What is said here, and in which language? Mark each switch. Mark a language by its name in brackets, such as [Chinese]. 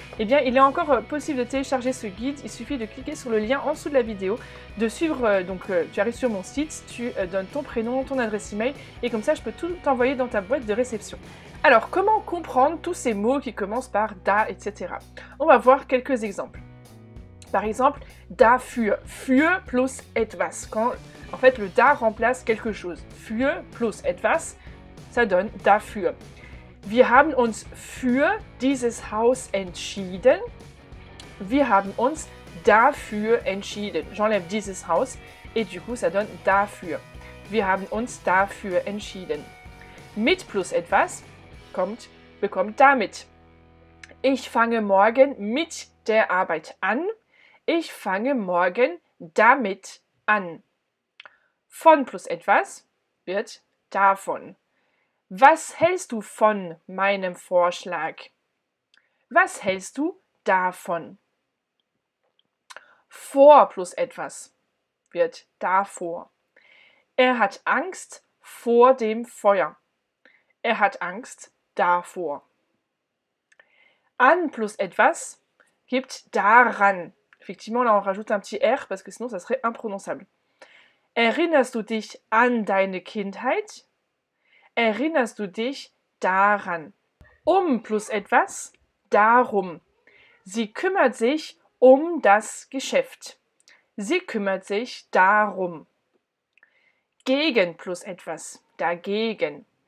[French] Eh bien, il est encore possible de télécharger ce guide. Il suffit de cliquer sur le lien en dessous de la vidéo, de suivre, tu arrives sur mon site, tu donnes ton prénom, ton adresse email et comme ça, je peux tout t'envoyer dans ta boîte de réception. Alors, comment comprendre tous ces mots qui commencent par da, etc. On va voir quelques exemples. Par exemple, [German] dafür, für plus etwas. [French] Quand, en fait, le da remplace quelque chose. [German] Für plus etwas, [French] ça donne [German] dafür. Wir haben uns für dieses Haus entschieden. Wir haben uns dafür entschieden. [French] J'enlève [German] dieses Haus [French] et du coup, ça donne dafür. [German] Wir haben uns dafür entschieden. Mit plus etwas bekommt damit. Ich fange morgen mit der Arbeit an. Ich fange morgen damit an. Von plus etwas wird davon. Was hältst du von meinem Vorschlag? Was hältst du davon? Vor plus etwas wird davor. Er hat Angst vor dem Feuer. Er hat Angst davor. An plus etwas gibt daran. [French] Effectivement, là, on rajoute un petit R parce que sinon, ça serait imprononçable. [German] Erinnerst du dich an deine Kindheit? Erinnerst du dich daran? Plus etwas, darum. Sie kümmert sich das Geschäft. Sie kümmert sich darum. Gegen plus etwas, dagegen.